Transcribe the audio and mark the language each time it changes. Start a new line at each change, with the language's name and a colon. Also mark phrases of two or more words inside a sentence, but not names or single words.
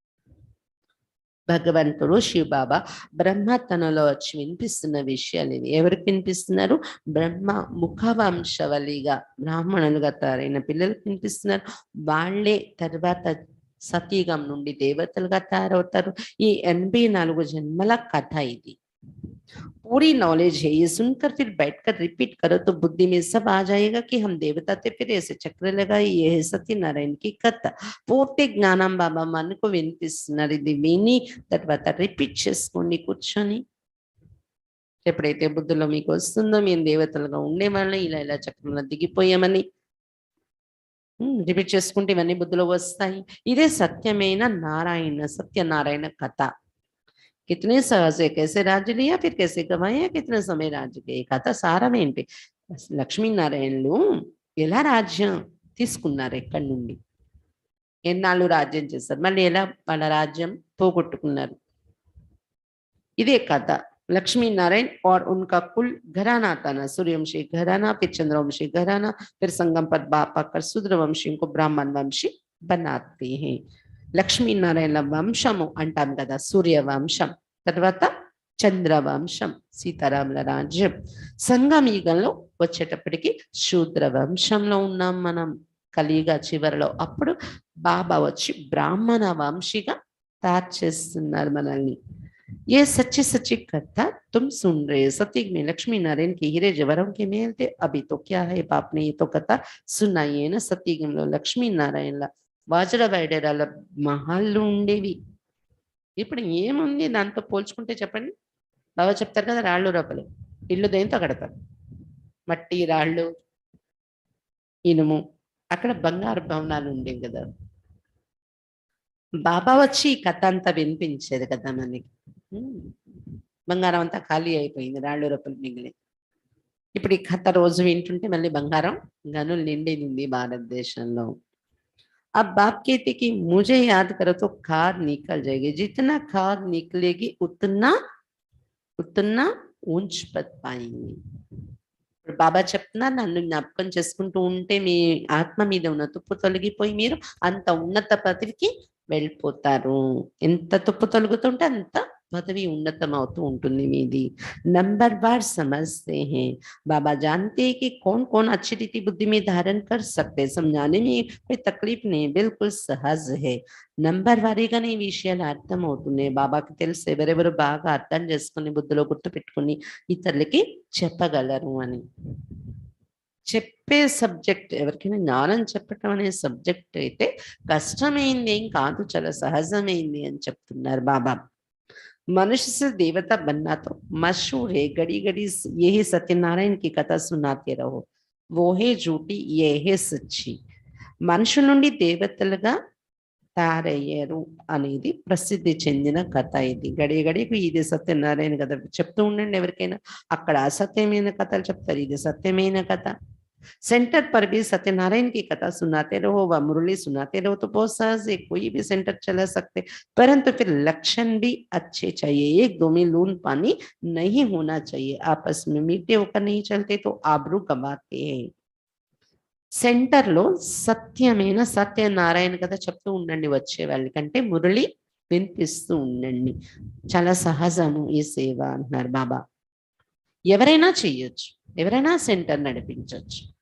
Telugu: భగవంతుడు శివబాబా బ్రహ్మ తనలో వచ్చి వినిపిస్తున్న విషయాలు ఇవి. ఎవరికి వినిపిస్తున్నారు? బ్రహ్మ ముఖవంశవలిగా బ్రాహ్మణులుగా తయారైన పిల్లలకు వినిపిస్తున్నారు. వాళ్ళే తర్వాత సతీగం నుండి దేవతలుగా తయారవుతారు. ఈ 84 జన్మల కథ ఇది.
Hindi: पूरी नॉलेज है, ये सुनकर फिर बैठकर रिपीट करो तो बुद्धि में सब आ जाएगा कि हम देवता थे, फिर ऐसे चक्र लगाए, ये है सत्यनारायण की कथा.
Telugu: పూర్తి జ్ఞానం బాబా మనకు వినిపిస్తున్నారు. ఇది విని తర్వాత రిపీట్ చేసుకోండి కూర్చొని. ఎప్పుడైతే బుద్ధిలో మీకు వస్తుందో మేము దేవతలుగా ఉండేవాళ్ళం, ఇలా ఇలా చక్రంలో దిగిపోయామని రిపీట్ చేసుకుంటే ఇవన్నీ బుద్ధిలో వస్తాయి. ఇదే సత్యమైన నారాయణ సత్యనారాయణ కథ.
Hindi: कितने सहज है, कैसे राज्य लिया, फिर कैसे गवाया, कितने समय राज्य किया.
Telugu: ఈ కథ సారం ఏంటి? లక్ష్మీనారాయణలు ఎలా రాజ్యం తీసుకున్నారు, ఎక్కడి నుండి, ఎన్నాళ్ళు రాజ్యం చేశారు, మళ్ళీ ఎలా వాళ్ళ రాజ్యం పోగొట్టుకున్నారు. ఇదే కథ.
Hindi: लक्ष्मीनारायण और उनका कुल घराना था ना, सूर्यवंशी घराना, फिर चंद्रवंशी घराना, फिर संगम पर बाप आकर शूद्रवंशियों को ब्राह्मण वंशी बनाते हैं.
Telugu: లక్ష్మీనారాయణ వంశము అంటాం కదా, సూర్యవంశం, తర్వాత చంద్రవంశం, సీతారాముల రాజ్యం. సంగమయుగంలో వచ్చేటప్పటికి శూద్ర వంశంలో ఉన్నాం మనం, కలియుగ చివరిలో. అప్పుడు బాబా వచ్చి బ్రాహ్మణ వంశీగా తయారు చేస్తున్నారు మనల్ని.
Hindi: ये सच्ची सच्ची कथा तुम सुन रहे. सत्युग में लक्ष्मी नारायण के हीरे जवाहरों के मेल थे. अभी तो क्या है, बाप ने ये तो कथा सुनाई है ना.
Telugu: సత్యయుగంలో లక్ష్మీనారాయణల వజ్ర వైడూర్యాల మహల్లు ఉండేవి. ఇప్పుడు ఏముంది దాంతో పోల్చుకుంటే చెప్పండి? బాబా చెప్తారు కదా, రాళ్ళు రప్పలు. ఇల్లు దేంతో కడతారు? మట్టి, రాళ్ళు, ఇనుము. అక్కడ బంగారు భవనాలు ఉండేవి కదా. బాబా వచ్చి ఈ కథ అంతా వినిపించేది కదా మనకి. బంగారం అంతా ఖాళీ అయిపోయింది, రాళ్ళు రప్పలు మిగిలి. ఇప్పుడు ఈ కథ రోజు వింటుంటే మళ్ళీ బంగారం గనులు నిండింది భారతదేశంలో.
Hindi: अब बाप कहते कि मुझे याद करो तो खाद निकल जाएगी. जितना खाद निकलेगी उतना उतना ऊंच पद पाएंगे.
Telugu: బాబా చెప్తున్నారు, నన్ను జ్ఞాపకం చేసుకుంటూ ఉంటే మీ ఆత్మ మీద ఉన్న తుప్పు తొలగిపోయి మీరు అంత ఉన్నత పదవికి వెళ్ళిపోతారు. ఎంత తుప్పు తొలగుతుంటే అంత
Hindi: पदवी उन्नतम
Telugu: అవుతూ ఉంటుంది మీది.
Hindi: नंबर बार समझते हैं. बाबा जानते हैं कि कौन कौन अच्छी रीति बुद्धि में धारण कर सकते हैं. समझाने में कोई तकलीफ नहीं, बिल्कुल सहज है.
Telugu: నంబర్ వారీగానే ఈ విషయాలు అర్థమవుతున్నాయి. బాబాకి తెలిసి ఎవరెవరు బాగా అర్థం చేసుకుని బుద్ధిలో గుర్తు పెట్టుకుని ఇతరులకి చెప్పగలరు అని. చెప్పే సబ్జెక్ట్ ఎవరికైనా జ్ఞానం చెప్పటం అనే సబ్జెక్ట్ అయితే కష్టమైంది ఏం కాదు, చాలా సహజమైంది అని చెప్తున్నారు బాబా.
Hindi: मनुष्य से देवता बनना तो मशहूर है. घड़ी घड़ी यही सत्यनारायण की कथा सुनाते रहो. वो है झूठी, ये है सच्ची.
Telugu: మనుషుల నుండి దేవతలుగా తయారయ్యారు అనేది ప్రసిద్ధి చెందిన కథ ఇది. గడియ గడియకు ఇది సత్యనారాయణ కథ చెప్తూ ఉండండి. ఎవరికైనా అక్కడ అసత్యమైన కథలు చెప్తారు, ఇది సత్యమైన కథ.
Hindi: सेंटर पर भी सत्यनारायण की कथा सुनाते रहो व मुरली सुनाते रहो तो बहुत सहज है, कोई भी सेंटर चला सकते. परंतु फिर लक्षण भी अच्छे चाहिए. एक दो में लून पानी नहीं होना चाहिए. आपस में मीठे होकर नहीं चलते तो आबरू गंवाते हैं.
Telugu: సెంటర్లో సత్యమైన సత్యనారాయణ కథ చెప్తూ ఉండండి వచ్చే వాళ్ళకంటే, మురళి వినిపిస్తూ ఉండండి. చాలా సహజము ఈ సేవ అంటున్నారు బాబా. ఎవరైనా చెయ్యొచ్చు, ఎవరైనా సెంటర్ నడిపించవచ్చు.